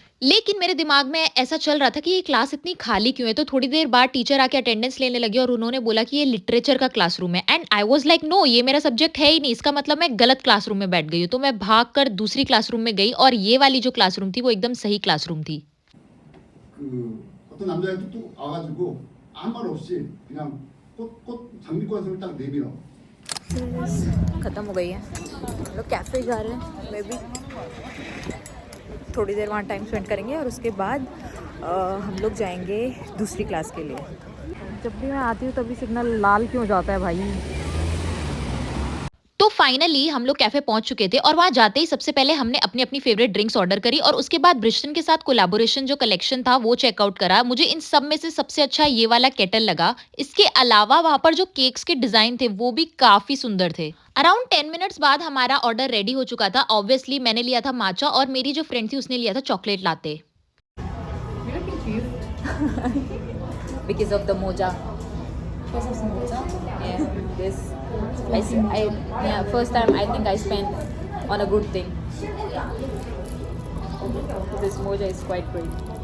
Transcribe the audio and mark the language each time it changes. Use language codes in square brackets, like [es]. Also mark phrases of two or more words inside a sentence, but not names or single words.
[hi] लेकिन मेरे दिमाग में ऐसा चल रहा था कि ये क्लास इतनी खाली क्यों है। तो थोड़ी देर बाद टीचर आके अटेंडेंस लेने लगी और उन्होंने बोला कि ये लिटरेचर का क्लासरूम है, [en] and I was like no, [hi] ये मेरा सब्जेक्ट है ही नहीं, इसका मतलब मैं गलत क्लासरूम में बैठ गई हूँ। तो मैं भागकर दूसरी क्लासरूम में गई, और ये वाली जो क्लासरूम थी वो एकदम सही क्लासरूम थी। [ko] 어떤 남자애가 뚝뚝 와가지고 아무 말 없이 그냥 꽃 장미꽃을 딱 내밀어. [hi] खत्म हो गई है, हम लोग कैफ़े जा रहे हैं। मैं भी थोड़ी देर वहाँ टाइम स्पेंड करेंगे और उसके बाद हम लोग जाएंगे दूसरी क्लास के लिए। जब भी मैं आती हूँ तभी सिग्नल लाल क्यों जाता है भाई। तो फाइनली हम लोग कैफे पहुंच चुके थे, और वहां जाते ही सबसे पहले हमने अपनी अपनी फेवरेट ड्रिंक्स ऑर्डर करी, और उसके बाद ब्रिस्टन के साथ कोलैबोरेशन जो कलेक्शन था वो चेकआउट करा। मुझे इन सब में से सबसे अच्छा ये वाला केटल लगा। इसके अलावा वहां पर जो केक्स के डिजाइन थे वो भी काफी सुंदर थे। अराउंड 10 मिनट्स बाद हमारा ऑर्डर रेडी हो चुका था। ऑब्वियसली मैंने लिया था माचा, और मेरी जो फ्रेंड थी उसने लिया था चॉकलेट लाते। [en] Because of the moja. Because of some water. Yeah, this. Yeah, first time I think I spent on a good thing. This moja is quite great.